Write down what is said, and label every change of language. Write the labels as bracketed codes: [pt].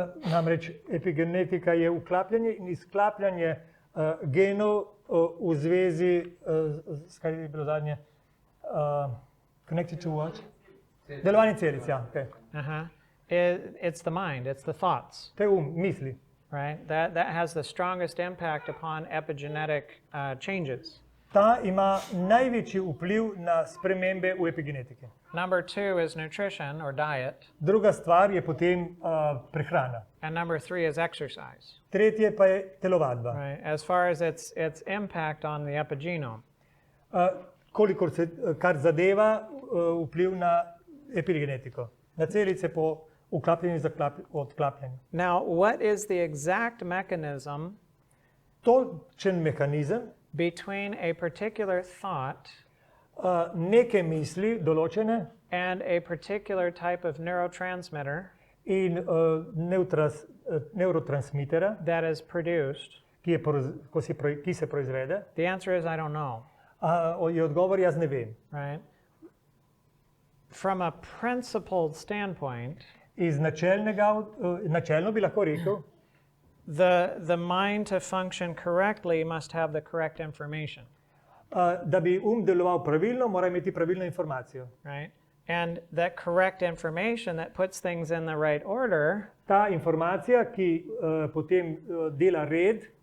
[sl] namreč epigenetika je vklapljanje in izklapljanje genov v zvezi s kaj je bilo zadnje? [en] Connected to what? [sl] Delovanje celic, ja. Okay. [en] It's the mind, it's the thoughts, [sl] To je misli. [en] right? That has the strongest impact upon epigenetic changes. [sl] Ta ima največji vpliv na spremembe v epigenetiki. [en] Number 2 is nutrition or diet, [sl] Druga stvar je potem prehrana. [en] and number 3 is exercise, [sl] Tretje pa je telovadba. [en] right? As far as its impact on the epigenome. [sl] Kolikor se, kar zadeva vpliv na epigenetiko. Na celice po vklapljanju in odklapljanju. [en] Now, what is the exact mechanism [sl] Točen mehanizem [en] between a particular thought [sl] neke misli, določene, [en] and a particular type of neurotransmitter [sl] in neurotransmitera, [en] that is produced? [sl] ki se proizvede? [en] The answer is I don't know, [sl] Je odgovor, jaz ne vem. [en] right? From a principled standpoint, [sl] Iz načelno bi lahko rekel, [en] the mind to function correctly must have the correct information, [sl] da bi deloval pravilno, mora imeti pravilno informacijo. [en] right? And that correct information that puts things in the right order, [sl] Ta informacija, ki potem dela red,